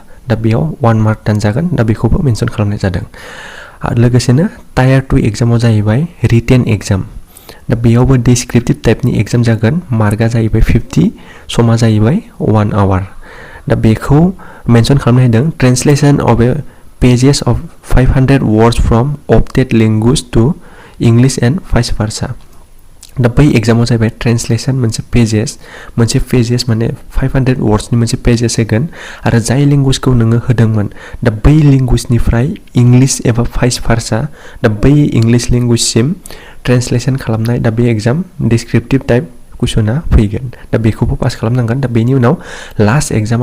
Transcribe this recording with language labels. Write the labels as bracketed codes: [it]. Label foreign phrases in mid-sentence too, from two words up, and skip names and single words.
[brx] दा बेयाव 1 मार्क दानजागोन दा बेखौबो मेनसन खालामनाय जादों आरो लोगोसेनो [en] tier 2 exam [brx] जाहैबाय [en] written exam [brx] दा बेयावबो [en] descriptive type [brx] एग्जाम जागोन मार्कआ जाहैबाय 50 समा जाहैबाय 1 आवार दा बेखौ मेनसन खालामनाय होदों [en] translation of a pages of 500 words from opted language to English and vice versa [brx] दा बै एग्जामाव जाहैबाय ट्रेन्सलेसन मोनसे पेजेस माने 500 वर्ड्सनि मोनसे पेजेस होगोन आरो जाय लेंगुवेजखौ नोङो होदोंमोन दा बै लेंगुवेजनिफ्राय इंग्लिश एबा [en] vice versa [brx] दा बै [en] English language [brx] ट्रेन्सलेसन खालामनाय दा बे एग्जाम [en] descriptive type [brx] कुइसना फैगोन दा बेखौबो पास खालामनांगोन दा बेनि उनाव [en] last exam